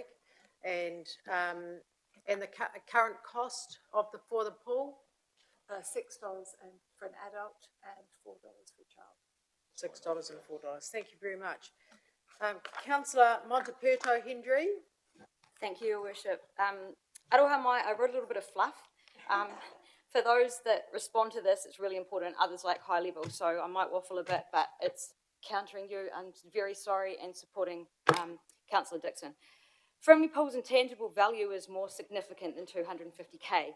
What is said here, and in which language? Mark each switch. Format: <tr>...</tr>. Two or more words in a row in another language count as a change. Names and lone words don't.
<en>And the current cost for the pool? $6 for an adult and $4 for a child. $6 and $4. Thank you very much. Councillor Monteperto Hendry. Thank you, Your Worship.</en> <mi>Aroha mai,</mi> <en>I wrote a little bit of fluff. For those that respond to this, it's really important. Others like high level, so I might waffle a bit, but it's countering you. I'm very sorry and supporting Councillor Dixon. Friendly Pool's intangible value is more significant than 250k.</en>